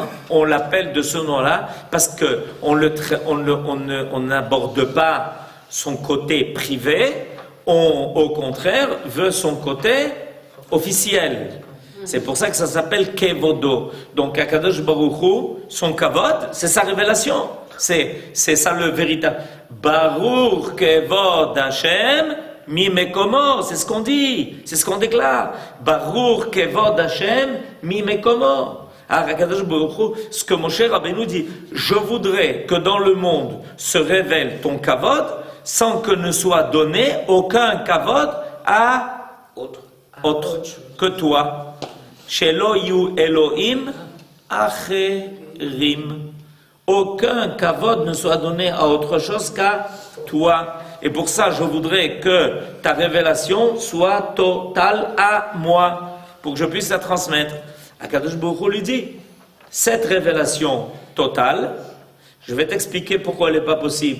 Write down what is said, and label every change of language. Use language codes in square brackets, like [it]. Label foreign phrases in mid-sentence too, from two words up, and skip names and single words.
[fr] On l'appelle de ce nom-là parce qu'on n'aborde pas son côté privé, on, au contraire, veut son côté officiel. C'est pour ça que ça s'appelle Kevodo. Donc, Akadosh Baruch Hu, son Kavod, c'est sa révélation. C'est ça le véritable. [he] ברוך כבוד השם ממקומו, [fr] c'est ce qu'on dit, c'est ce qu'on déclare. [he] ברוך כבוד השם ממקומו. [fr] Akadosh Baruch Hu, ce que Moshe Rabbeinu dit, je voudrais que dans le monde se révèle ton Kavod sans que ne soit donné aucun Kavod à autre que toi. [he] שלא יהיו אלוהים אחרים. [fr] Aucun kavod ne soit donné à autre chose qu'à toi. Et pour ça, je voudrais que ta révélation soit totale à moi, pour que je puisse la transmettre. Akadosh Baruch Hu lui dit, cette révélation totale, je vais t'expliquer pourquoi elle n'est pas possible.